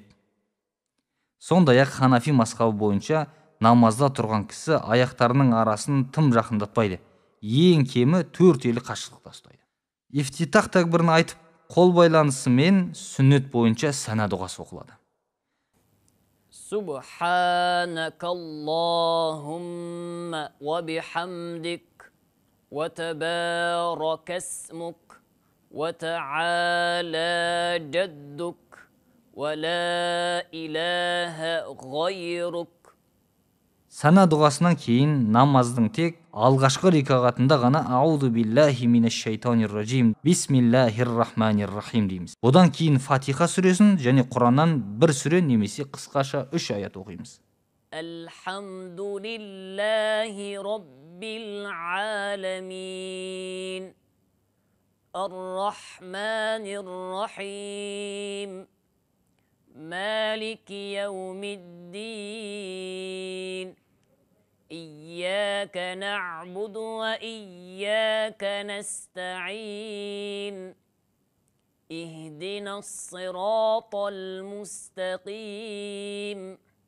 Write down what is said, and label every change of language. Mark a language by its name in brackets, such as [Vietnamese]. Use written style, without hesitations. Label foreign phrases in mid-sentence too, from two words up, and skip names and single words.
[Kazakh] Сондай-ақ Ханафи мазхабы бойынша намазда тұрған кісі аяқтарының арасын тым жақындатпайды. Ең кемі 4 елі қашықтықта ұстайды. Ифтитах тәкбірін айтып, қол байланысымен сүннет бойынша сана дұғасы оқылады. [Arabic] سبحانك اللهم وبحمدك وتبارك اسمك وتعالى جدك ولا إله غيرك. [Kazakh] Сана дұғасынан кейін намаздың тек алғашқы рикағатында ғана [Arabic] أعوذ بالله من الشيطان الرجيم بسم الله الرحمن الرحيم [Kazakh] дейміз. Одан кейін Фатиха сүресін және Құраннан бір сүре немесе қысқаша 3 аят оқимыз. [Arabic] الحمد لله رب العالمين الرحمن الرحيم مالك يوم الدين إياك نعبد وإياك نستعين اهدنا الصراط المستقيم